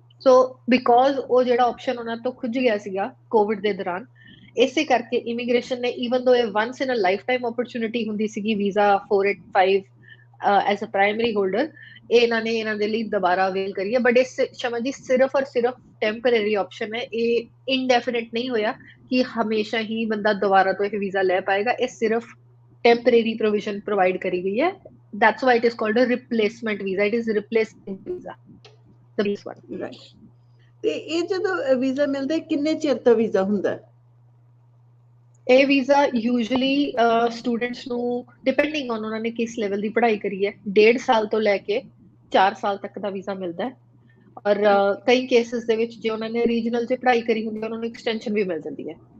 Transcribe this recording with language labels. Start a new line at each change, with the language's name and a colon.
Punjabi: ਸੋ because ਉਹ ਜਿਹੜਾ option ਉਹਨਾਂ ਤੋਂ ਖੁੱਜ ਗਿਆ ਸੀਗਾ ਕੋਵਿਡ ਦੇ ਦੌਰਾਨ ਇਸੇ ਕਰਕੇ ਇਮੀਗ੍ਰੇਸ਼ਨ ਨੇ ਈਵਨ ਦੋ ਇਹ ਵਨਸ ਇਨ ਅ ਲਾਈਫ ਟਾਈਮ ਓਪਰਚੁਨਿਟੀ ਹੁੰਦੀ ਸੀਗੀ visa 485 as a primary holder ਇਹਨਾਂ ਨੇ ਇਹਨਾਂ ਦੇ ਲਈ ਦੁਬਾਰਾ ਅਵੇਲ ਕਰੀ ਹੈ। ਬਟ ਇਸ ਸ਼ਮਾ ਜੀ ਸਿਰਫ ਔਰ ਸਿਰਫ ਟੈਂਪਰੇਰੀ ਆਪਸ਼ਨ ਹੈ, ਇਹ ਇਨਡੈਫੀਨਿਟ ਨਹੀਂ ਹੋਇਆ ਕਿ ਹਮੇਸ਼ਾ ਹੀ ਬੰਦਾ ਦੁਬਾਰਾ ਤੋਂ ਇਹ ਵੀਜ਼ਾ ਲੈ ਪਾਏਗਾ। ਇਹ ਸਿਰਫ ਟੈਂਪਰੇਰੀ ਪ੍ਰੋਵੀਜ਼ਨ ਪ੍ਰੋਵਾਈਡ ਕਰੀ ਗਈ ਹੈ।
English: that's why it is called a replacement visa, it is replacing visa, the base one, right।
Punjabi: ਤੇ ਇਹ ਜਦੋਂ ਵੀਜ਼ਾ ਮਿਲਦਾ ਕਿੰਨੇ ਚਿਰ ਦਾ ਵੀਜ਼ਾ ਹੁੰਦਾ ਹੈ? ਇਹ ਵੀਜ਼ਾ ਯੂਜੂਅਲੀ ਸਟੂਡੈਂਟਸ ਨੂੰ ਡਿਪੈਂਡਿੰਗ ਔਨ ਉਹਨਾਂ ਨੇ ਕਿਸ ਲੈਵਲ ਦੀ ਪੜ੍ਹਾਈ ਕਰੀ ਹੈ 1.5 ਸਾਲ ਤੋਂ ਲੈ ਕੇ 4 ਸਾਲ ਤੱਕ ਦਾ ਵੀਜ਼ਾ ਮਿਲਦਾ ਹੈ। ਔਰ ਕਈ ਕੇਸਿਸ ਦੇ ਵਿੱਚ ਜੇ ਉਹਨਾਂ ਨੇ ਰੀਜਨਲ 'ਚ ਪੜ੍ਹਾਈ ਕਰੀ ਹੁੰਦੀ ਹੈ ਉਹਨਾਂ ਨੂੰ ਐਕਸਟੈਂਸ਼ਨ ਵੀ ਮਿਲ ਜਾਂਦੀ ਹੈ।